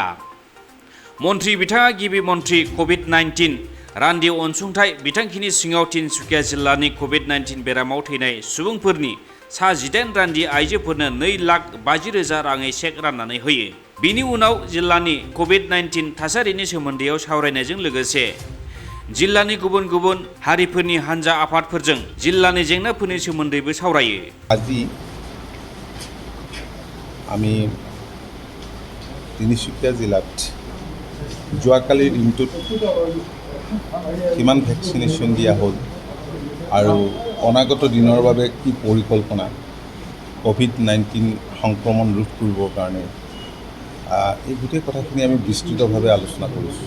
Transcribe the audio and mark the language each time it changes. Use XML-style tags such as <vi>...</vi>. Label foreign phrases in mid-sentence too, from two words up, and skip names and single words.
<brx>मन्त्रि बिथाङा गिबि मन्त्रि Covid19 रान्दि अनसुंथाइ बिथांखिनि सिङाव तिनसुकिया जिल्लानि Covid19 बेरामाव थैनाय सुबुंफोरनि सा 18 रान्दि आइजोफोरनो 2,50,000 राङै चेक राननानै होयो। बिनि उनाव जिल्लानि Covid19 थासारिनि सोमोन्दैयाव सावरायनायजों लोगोसे जिल्लानि गुबुन गुबुन हारिफोरनि हानजा आफादफोरजों जिल्लानि जेंनाफोरनि सोमोन्दैबो सावरायो।</brx> <as>আজি আমি তিনিচুকীয়া জিলাত যোৱাকালিৰ দিনটোত কিমান ভেকচিনেশ্যন দিয়া হ'ল আৰু অনাগত দিনৰ বাবে কি পৰিকল্পনা Covid19 সংক্ৰমণ ৰোধ কৰিবৰ কাৰণে এই গোটেই কথাখিনি আমি বিস্তৃতভাৱে আলোচনা কৰিছোঁ।</as>